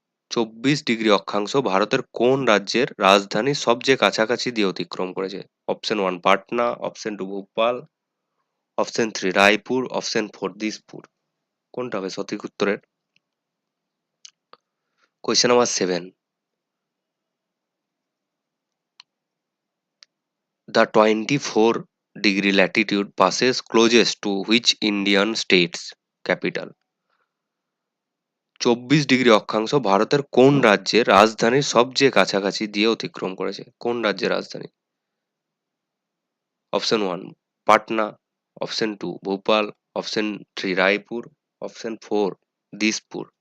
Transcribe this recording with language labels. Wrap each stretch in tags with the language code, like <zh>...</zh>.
<bn>24 degree অক্ষাংশ ভারতের কোন রাজ্যের রাজধানী সবচেয়ে কাছাকাছি দিয়ে অতিক্রম করেছে?</bn> <en>Option one Patna, option two Bhopal, option three Raipur, option four Dispur.</en> <bn>কোনটা হবে সঠিক উত্তরের?</bn> <en>Question number seven, the 24-degree latitude passes closest to which Indian state's capital?</en> <bn>24 degree অক্ষাংশ ভারতের কোন রাজ্যের রাজধানীর সবচেয়ে কাছাকাছি দিয়ে অতিক্রম করেছে? কোন রাজ্যের রাজধানী?</bn> <en>Option one Patna, option two Bhopal, option three Raipur, option four Dispur.</en>